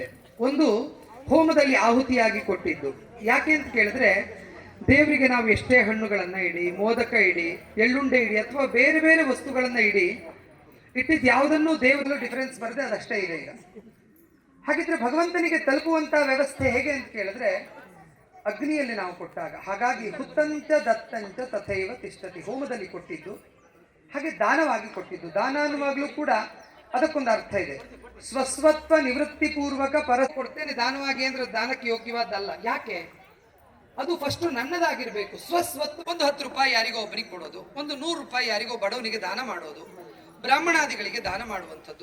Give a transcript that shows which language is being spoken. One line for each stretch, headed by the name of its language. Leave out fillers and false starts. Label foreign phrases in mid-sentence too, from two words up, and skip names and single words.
Kannada: ಒಂದು ಹೋಮದಲ್ಲಿ ಆಹುತಿಯಾಗಿ ಕೊಟ್ಟಿದ್ದು ಯಾಕೆ ಅಂತ ಕೇಳಿದ್ರೆ, ದೇವರಿಗೆ ನಾವು ಎಷ್ಟೇ ಹಣ್ಣುಗಳನ್ನ ಇಡಿ, ಮೋದಕ ಇಡಿ, ಎಳ್ಳುಂಡೆ ಇಡಿ ಅಥವಾ ಬೇರೆ ಬೇರೆ ವಸ್ತುಗಳನ್ನ ಇಟ್ಟಿದ್ದು ಯಾವುದನ್ನು ದೇವರಲ್ಲಿ ಡಿಫರೆನ್ಸ್ ಬರದೆ ಅದಷ್ಟೇ ಇದೆ ಈಗ. ಹಾಗಿದ್ರೆ ಭಗವಂತನಿಗೆ ತಲುಪುವಂತ ವ್ಯವಸ್ಥೆ ಹೇಗೆ ಅಂತ ಕೇಳಿದ್ರೆ ಅಗ್ನಿಯಲ್ಲಿ ನಾವು ಕೊಟ್ಟಾಗ.
Sanskrit: ಹಾಗಾಗಿ ಹುತ್ತಂಚ ದತ್ತಂಚ ತಥೈವ ತಿಷ್ಠತಿ,
Kannada: ಹೋಮದಲ್ಲಿ ಕೊಟ್ಟಿದ್ದು ಹಾಗೆ ದಾನವಾಗಿ ಕೊಟ್ಟಿದ್ದು. ದಾನ ಅನ್ನುವಾಗಲೂ ಕೂಡ ಅದಕ್ಕೊಂದು ಅರ್ಥ ಇದೆ.
Sanskrit: ಸ್ವಸ್ವತ್ವ ನಿವೃತ್ತಿ ಪೂರ್ವಕ ಪರ
Kannada: ಕೊಡ್ತೇನೆ ದಾನವಾಗಿ ಅಂದ್ರೆ ದಾನಕ್ಕೆ ಯೋಗ್ಯವಾದಲ್ಲ. ಯಾಕೆ? ಅದು ಫಸ್ಟ್ ನನ್ನದಾಗಿರ್ಬೇಕು. ಸ್ವಸ್ವತ್ವ. ಒಂದು 10 ರೂಪಾಯಿ ಯಾರಿಗೋ ಒಬ್ಬರಿಗೆ ಕೊಡೋದು, ಒಂದು 100 ರೂಪಾಯಿ ಯಾರಿಗೋ ಬಡವನಿಗೆ ದಾನ ಮಾಡೋದು, ಬ್ರಾಹ್ಮಣಾದಿಗಳಿಗೆ ದಾನ ಮಾಡುವಂಥದ್ದು.